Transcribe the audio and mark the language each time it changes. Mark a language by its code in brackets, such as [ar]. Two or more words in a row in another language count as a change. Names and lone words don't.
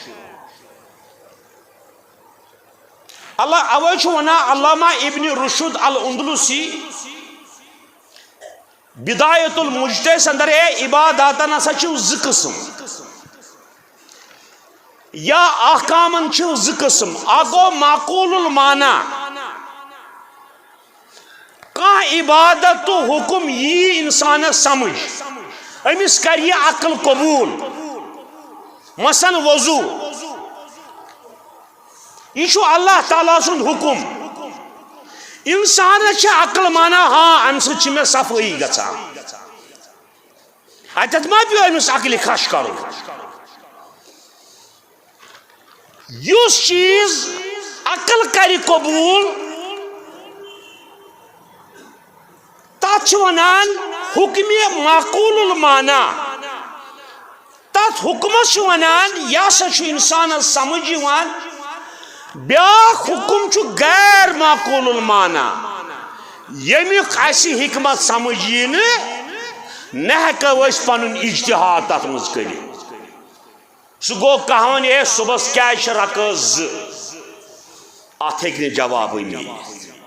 [ks] اللہ اوے چھُ ونان علامہ ابن رشد الاندلسی بدایت المجتہد اندر عباداتن ہسا چھِ زٕ قسم یا احکامن چھِ زٕ قسم اکھ گوٚو [ar] معقول المعنی [ks] کانٛہہ عبادت تو حکم یی انسانس سمجھ امس کر یہ عقل قبول مثلا وضو یہ چھُ اللہ تعالیٰ سُنٛد حکم انسانس چھِ عقل مانا ہاں امہ سۭتۍ چھِ مےٚ صفٲیی گژھان اتتھ ما پیو امس عقلہِ کھش کرُن یُس چیز عقل کر قبول تتھ چھِ ونان حکم [ar] معقول المعنی [ks] تتھ حکمس چھِ ونان یہ ہسا چھُ انسانس سمجھ یوان بیاکھ حکم چھُ [ar] غیر معقول المعنی [ks] یمیُک اسہِ حکمت سمجھ یی نہ ہیکو أسۍ پنُن اجتہاد تتھ منٛز کٔرِتھ سُہ گوٚو کانٛہہ ونہِ ہے صبحس کیازِ چھِ رکٲژ زٕ اتھ ہیٚکہِ نہٕ جوابٕے مِلِتھ